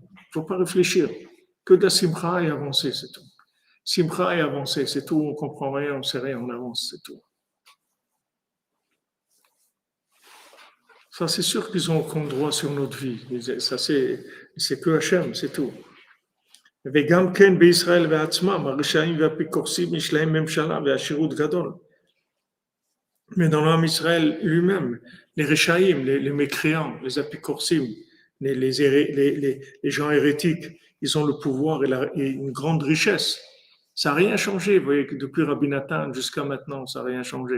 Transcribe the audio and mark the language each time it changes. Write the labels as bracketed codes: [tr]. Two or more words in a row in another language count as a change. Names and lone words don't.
[fr] Il ne faut pas réfléchir. Que de la simcha et avancer, c'est tout. Simcha et avancer, c'est tout. On ne comprend rien, on ne sait rien, on avance, c'est tout. Ça, c'est sûr qu'ils ont aucun droit sur notre vie. Ça, c'est que Hachem, c'est tout. [he] וגם כן בישראל בעצמם, הרשעים והאפיקורסים יש להם ממשלה והשירות גדול. [fr] Mais dans l'homme Israël lui-même, les Rechaïm, les mécréants, les apicorsim, les gens hérétiques, ils ont le pouvoir et une grande richesse. Ça n'a rien changé. Vous voyez que depuis Rabbi Nathan jusqu'à maintenant, ça n'a rien changé.